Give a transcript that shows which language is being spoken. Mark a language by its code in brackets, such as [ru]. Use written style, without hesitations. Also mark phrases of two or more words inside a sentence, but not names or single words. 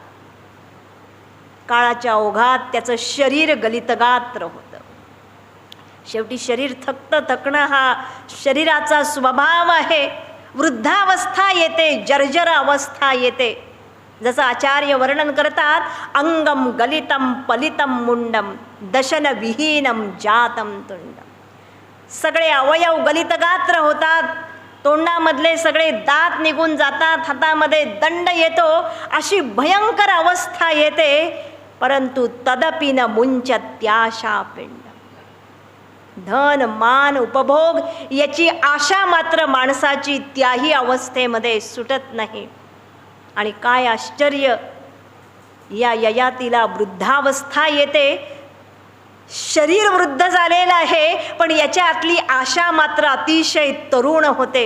[mr] काळाच्या ओघात त्याचं शरीर गलितगात्र होतं. शेवटी शरीर थकणं हा शरीराचा स्वभाव आहे. वृद्धावस्था येते, जर्जर अवस्था येते. जसं आचार्य वर्णन करतात [sa] अंगम गलितम पलितम मुंडम दशन विहीनम जातम तुंडम. [mr] सगळे अवयव गलितगात्र होतात, तोंडामधले सगळे दात निघून जातात, हातामध्ये दंड येतो, अशी भयंकर अवस्था येते. [sa] परंतु तदपि न मुंचत्याशा पिंड. [mr] धन, मान, उपभोग याची आशा मात्र माणसाची त्याही अवस्थेमध्ये सुटत नाही. आणि काय आश्चर्य, या ययातीला वृद्धावस्था येते. शरीर वृद्ध झालेलं आहे पण याच्यातली आशा मात्र अतिशय तरुण होते.